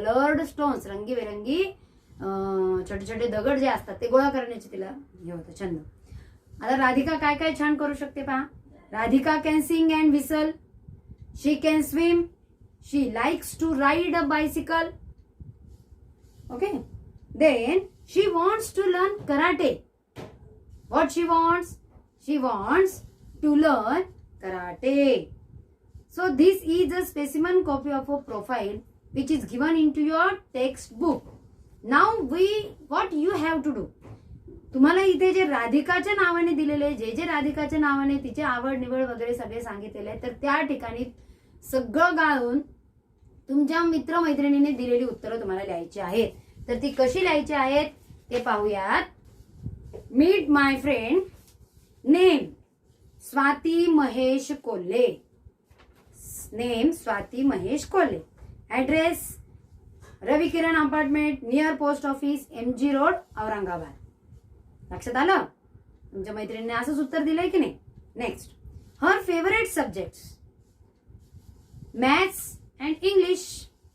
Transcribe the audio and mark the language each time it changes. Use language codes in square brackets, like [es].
[mr] रंगीबेरंगी छोटे छोटे दगड जे असतात ते गोळा करण्याचे तिला हे होतं छंद. आता राधिका काय काय छान करू शकते पहा. [en] Radhika can sing and whistle. She can swim. She likes to ride a bicycle. Okay. Then she wants to learn karate. What she wants? She wants to learn karate. So this is a specimen copy of a profile which is given into your textbook. Now what you have to do? [mr] तुम्हाला इथे जे राधिकाच्या नावाने दिलेले, जे राधिकाच्या नावाने तिचे आवड निवड वगैरे सगळे सांगितलेले आहे, तर त्या ठिकाणी सगळं गाळून तुमच्या मित्रमैत्रिणीने दिलेली उत्तरं तुम्हाला लिहायची आहेत. तर ती कशी लिहायची आहेत ते पाहूयात. [en] Meet my friend. Name Swati Mahesh Kolhe. Name Swati Mahesh Kolhe. Address Ravikiran apartment near post office MG road Aurangabad. [mr] लक्षात आलं? तुमच्या मैत्रिणीने असंच उत्तर दिलंय की नाही? [en] Next, her favourite subjects maths and English.